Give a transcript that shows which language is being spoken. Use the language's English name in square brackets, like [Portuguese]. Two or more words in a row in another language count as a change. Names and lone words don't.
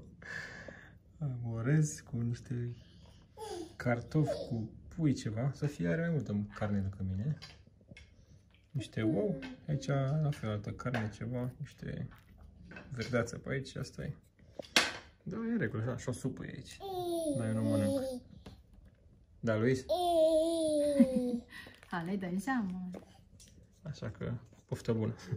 [Romanian] Orez cu niște cartofi cu pui ceva. Sofia are mai multă carne decât mine. Niște ou. Aici la fel altă carne ceva. Niște verdeață pe aici. Asta e. Da, e în regulă. Și o supă e aici. Dar eu nu mănânc. Da, Luis? [Chinese] 好嘞，等一下嘛。 [Romanian] Așa că, poftă bună!